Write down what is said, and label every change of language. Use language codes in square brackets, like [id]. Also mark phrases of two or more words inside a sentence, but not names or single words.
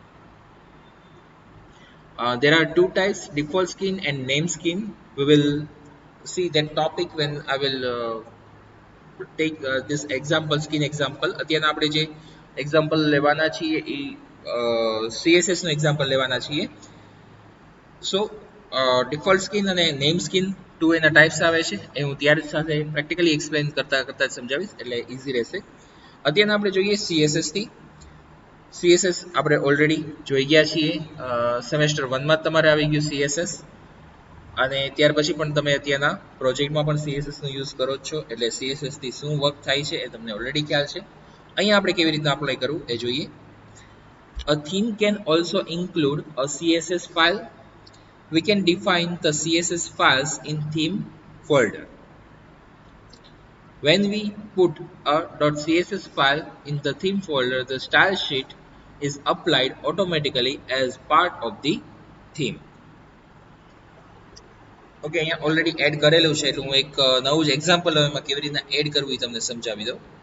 [en] There are two types, default skin and name skin. We will see that topic when I will take this example skin example. [gu] અત્યારના આપણે જે એક્ઝામ્પલ લેવાના છીએ એ CSS નો એક્ઝામ્પલ લેવાના છીએ. [en] so default skin [gu] અને [en] name skin [gu] ટુ એના ટાઈપ્સ આવે છે એ હું ત્યારે સાથે [en] practically explain [gu] કરતા કરતા જ સમજાવીશ એટલે ઇઝી રહેશે. અત્યારના આપણે જોઈએ CSS થી. CSS આપણે ઓલરેડી જોઈ ગયા છીએ સેમેસ્ટર 1 માં તમારે આવી ગયું CSS અને ત્યાર પછી પણ તમે અત્યારના પ્રોજેક્ટમાં પણ CSS નો યુઝ કરો છો એટલે CSS થી શું વર્ક થાય છે એ તમને ઓલરેડી ખ્યાલ છે. અહીંયા આપણે કેવી રીતના અપ્લાય કરવું એ જોઈએ. [en] A theme can also include a CSS file. We can define the CSS files in theme folder. When we put a .css file in the theme folder, the style sheet is applied automatically as part of the theme. [gu] ઓકે અહીંયા ઓલરેડી એડ કરેલું છે એટલે હું એક નવું જ એક્ઝામ્પલ એમાં કેવી રીતના એડ કરવું એ તમને સમજાવી દઉં.